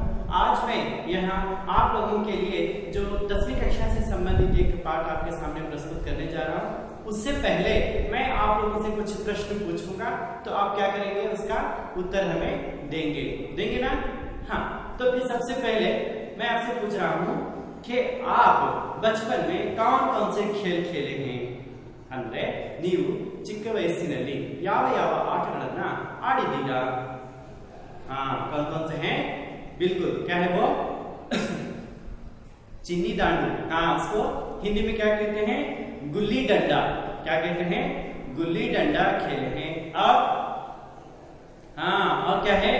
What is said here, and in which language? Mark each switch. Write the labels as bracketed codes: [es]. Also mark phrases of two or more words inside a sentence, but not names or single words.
[hi] आज मैं यहाँ आप लोगों के लिए जो 10वीं कक्षा से संबंधित एक पाठ आपके सामने प्रस्तुत करने जा रहा हूँ। उससे पहले मैं आप लोगों से कुछ प्रश्न पूछूंगा, तो आप क्या करेंगे, उसका उत्तर हमें देंगे ना? हाँ, तो फिर सबसे पहले मैं आपसे पूछ रहा हूँ कि आप बचपन में कौन कौन से खेल खेले हैं? [kn] ಅಂದ್ರೆ ನೀವು ಚಿಕ್ಕ ವಯಸ್ಸಿನಲ್ಲಿ ಯಾವ ಯಾವ ಆಟಗಳನ್ನ ಆಡಿದ್ದೀರಾ? [hi] हाँ, कौन कौन से हैं? बिल्कुल, क्या है वो? चिन्नी दांडू। हाँ, उसको हिंदी में क्या कहते हैं? गुल्ली डंडा। क्या कहते हैं? गुल्ली डंडा खेले हैं। और हाँ, और क्या है?